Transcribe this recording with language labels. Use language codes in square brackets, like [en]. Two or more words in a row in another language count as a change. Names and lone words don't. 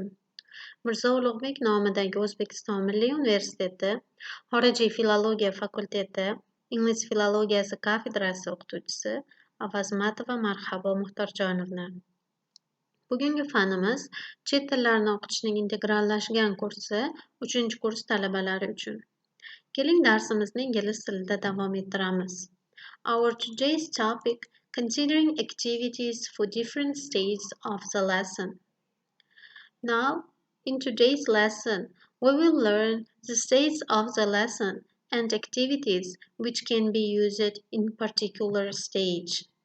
[uz] Mirzo Ulug'bek nomidagi O'zbekiston Milliy universiteti Xorijiy filologiya fakulteti Ingliz filologiyasi kafedrasi o'qituvchisi Azamатова marhabo Muxtorjonovna. Bugungi fanimiz chet tillarini o'qitishning integrallashgan kursi 3-kurs talabalari uchun. Keling darsimizni ingliz tilida davom ettiramiz. [en] Our today's topic considering activities for different stages of the lesson. Now, in today's lesson, we will learn the stages of the lesson and activities which can be used in particular stage.